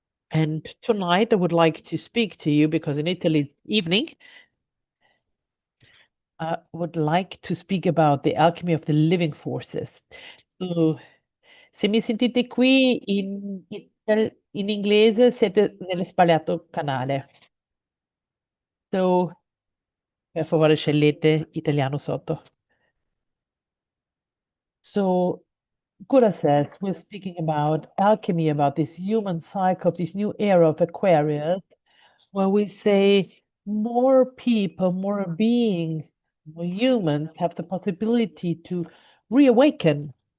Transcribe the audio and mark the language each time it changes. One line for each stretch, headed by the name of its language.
English: And tonight I would like to speak to you because in Italy it's evening. I would like to speak about the alchemy of the living forces. So,
Italian: se mi sentite qui in inglese, siete nello sbagliato canale.
English: So,
Italian: per favore, scegliete italiano sotto.
English: So, Gura says we're speaking about alchemy, about this human cycle, of this new era of Aquarius, where we say more people, more beings, more humans have the possibility to reawaken.